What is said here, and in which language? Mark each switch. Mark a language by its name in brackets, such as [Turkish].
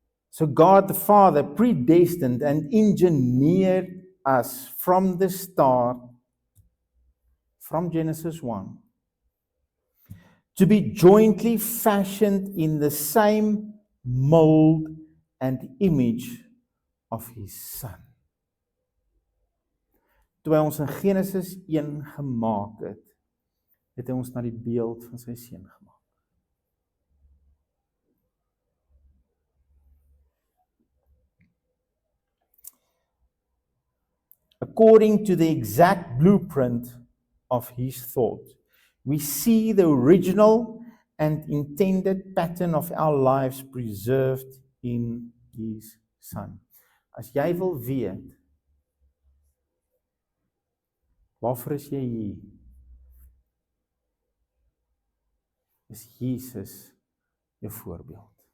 [English] So God the Father predestined and engineered us from the start, from Genesis 1, to be jointly fashioned in the same mold and image of His Son. [Afrikaans] Toe hy ons in Genesis 1 gemaak het, het hy ons na die beeld van sy seun gemaak. [English] According to the exact blueprint of His thought, we see the original and intended pattern of our lives preserved in His Son. [Afrikaans] As jy wil weet, waarvoor is jy hier? Is Jesus jou voorbeeld?